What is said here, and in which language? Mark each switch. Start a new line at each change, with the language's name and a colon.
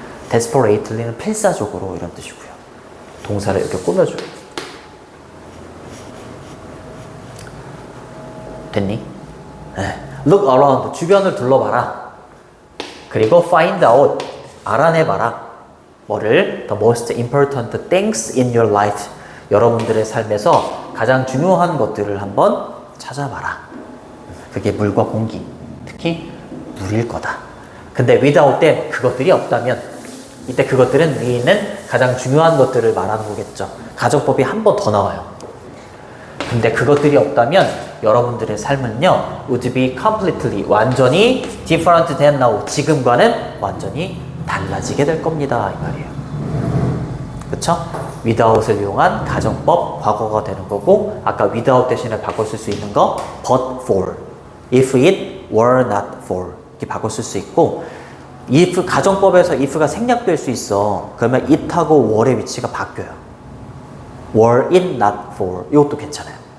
Korean: desperately는 필사적으로 이런 뜻이고요. 동사를 이렇게 꾸며줘요. 됐니?
English: Look around,
Korean: 주변을 둘러봐라. 그리고
English: find out,
Korean: 알아내봐라. 뭐를?
English: The most important things in your life.
Korean: 여러분들의 삶에서 가장 중요한 것들을 한번 찾아봐라. 그게 물과 공기, 특히 물일 거다. 근데 without 때 그것들이 없다면 이때 그것들은 위에 있는 가장 중요한 것들을 말하는 거겠죠. 가정법이 한 번 더 나와요. 근데 그것들이 없다면 여러분들의 삶은요
English: would be completely
Korean: 완전히
English: different than now
Korean: 지금과는 완전히 달라지게 될 겁니다 이 말이에요. 그쵸? without을 이용한 가정법 과거가 되는 거고 아까 without 대신에 바꿔 쓸 수 있는 거
English: but for if it were not for
Korean: 이렇게 바꿔 쓸 수 있고 if 가정법에서 if가 생략될 수 있어. 그러면 it하고 were의 위치가 바뀌어요.
English: were it not for
Korean: 이것도 괜찮아요.